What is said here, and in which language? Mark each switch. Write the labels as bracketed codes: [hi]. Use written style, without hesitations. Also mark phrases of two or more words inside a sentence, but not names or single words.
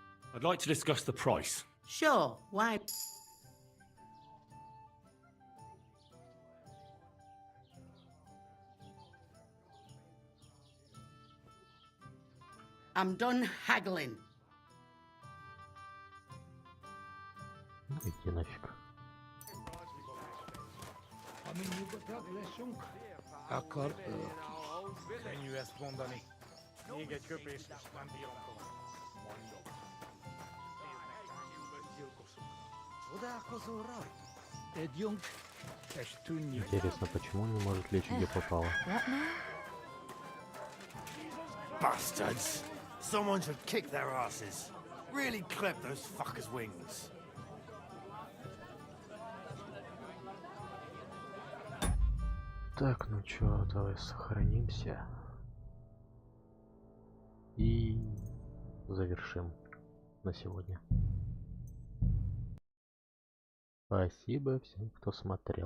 [en] I'd like to discuss the price. Sure, why? I'm done haggling. [ru] Иди нафиг. [hu] Könnyű ezt mondani. Még egy köpés, és nem bírom tovább. Mondom. Gyilkosok. Csodálkozol rajta? Együnk, és tűnjük. [ru] Интересно, почему он не может лечь, где попало? [en] Bastards! Someone should kick their asses. Really clip those fuckers' wings. [ru] Так, ну чё, давай сохранимся. И завершим на сегодня. Спасибо всем, кто смотрел.